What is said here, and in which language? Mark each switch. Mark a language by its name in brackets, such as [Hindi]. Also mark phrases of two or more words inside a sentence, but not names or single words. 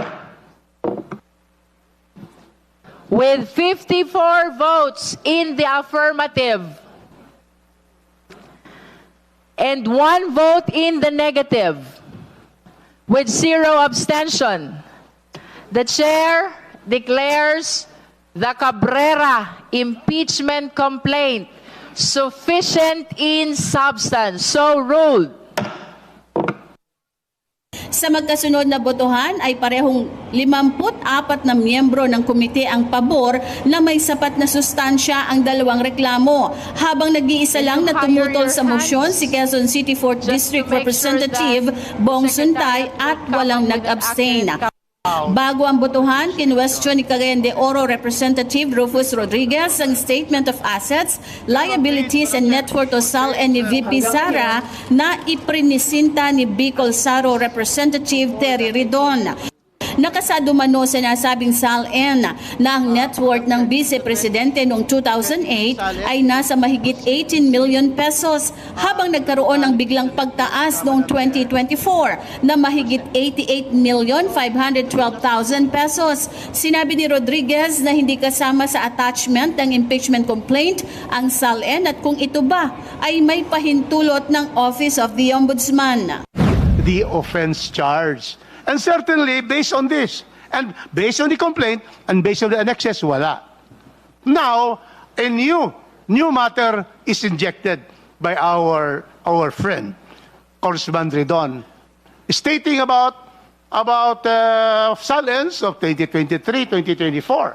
[English] With 54 votes in the affirmative and 1 vote in the negative, with 0 abstention, the chair declares the Cabrera impeachment complaint sufficient in substance. So ruled. [Filipino] Sa magkasunod na botohan ay parehong 54 na miyembro ng komite ang pabor na may sapat na sustansya ang dalawang reklamo. Habang nag-iisa lang na tumutol sa moksyon si Quezon City 4th District Representative Bong Suntay at walang nag-abstain. Bago ang botohan, kinwestiyon ni Cagayan de Oro Representative Rufus Rodriguez ang Statement of Assets, Liabilities and Net Worth o SALN ni VP Sara na iprinisinta ni Bicol Saro Representative Terry Ridon. Nakasado mano sa nasabing SALN na ang [English] net worth [Filipino] ng Vice Presidente noong 2008 ay nasa mahigit 18 million pesos habang nagkaroon ng biglang pagtaas noong 2024 na mahigit 88,512,000 pesos. Sinabi ni Rodriguez na hindi kasama sa attachment ng impeachment complaint ang SALN at kung ito ba ay may pahintulot ng Office of the Ombudsman. [English] The offense charge. And certainly, based on this, and based on the complaint, and based on the annexes, wala. Now, a new matter is injected by our friend, Congressman Ridon, stating about SALNs of 2023, 2024.